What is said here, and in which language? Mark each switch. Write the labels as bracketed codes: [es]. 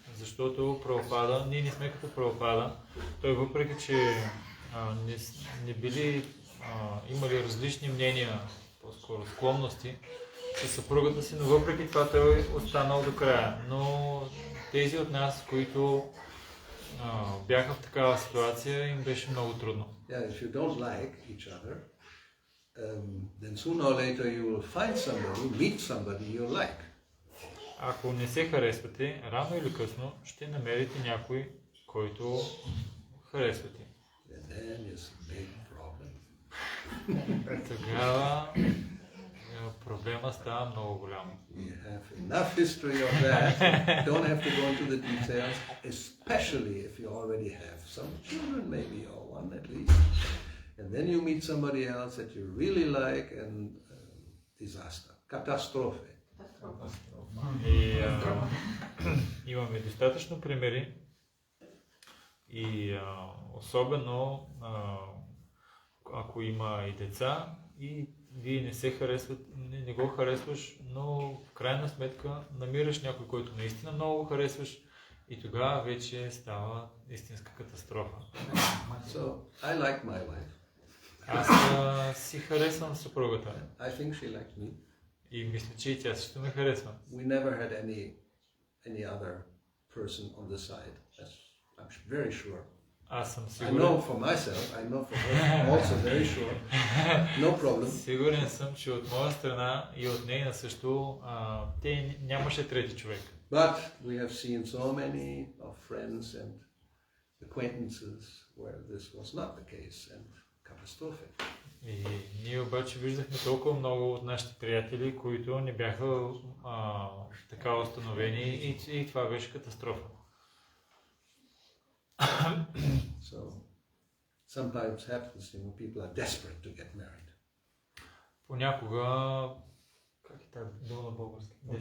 [bg] Защото Прабхупада, ние не сме като Прабхупада, той въпреки, че не били имали различни мнения, по-скоро склонности със съпругата си, но въпреки това той е останал до края. Но тези от нас, които бяха в такава ситуация, им беше много трудно. [en] Yeah, if you don't like each other, then sooner or later you will find somebody, meet somebody you like. [bg] Ако не се харесвате, рано или късно ще намерите някой, който харесвате. [en] And then it's a big problem. [bg] Тогава проблема става много голям. [en] We have enough history of that. Don't have to go into the details, especially if you already have some children, maybe, or one at least. And then you meet somebody else that you really like, and disaster, catastrophe. [bg] И имаме достатъчно примери и особено ако има и деца и вие не се харесват, не го харесваш, но в крайна сметка намираш някой, който наистина много го харесваш и тогава вече става истинска катастрофа. [en] So, I like my wife. [bg] Аз си харесвам съпругата. [en] I think she likes me. [bg] И мисля, че и тя също ме харесва. [en] We never had any other person on the side. I'm very sure. [bg] Аз съм [en] I [bg] сигурен. [en] know for myself, I know for her, also very sure. No problem. [bg] Сигурен съм, че от моя страна и от нейна също те нямаше трети човек. [en] But we have seen so many of friends and acquaintances where this was not the case and catastrophic. [bg] И ние обаче виждахме толкова много от нашите приятели, които не бяха така установени и това беше катастрофа. [en] So, sometimes happens, people are desperate to get married. [bg] Понякога, как е тази дума на български?